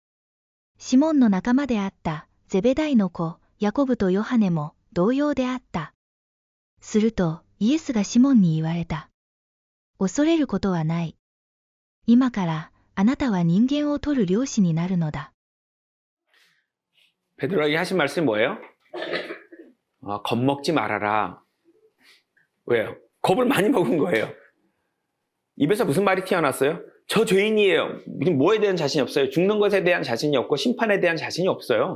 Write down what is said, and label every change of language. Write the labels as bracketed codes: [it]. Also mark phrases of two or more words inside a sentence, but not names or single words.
[ja] シモンの仲間であった、ゼベダイの子、ヤコブとヨハネも同様であった。すると、イエスがシモンに言われた。恐れることはない。今から、あなたは人間を取る漁師になるのだ。 [ko] 베드로에게 하신 말씀이 뭐예요? 겁먹지 말아라. 왜요? 겁을 많이 먹은 거예요. 입에서 무슨 말이 튀어났어요? 저 죄인이에요. 뭐에 대한 자신이 없어요. 죽는 것에 대한 자신이 없고 심판에 대한 자신이 없어요.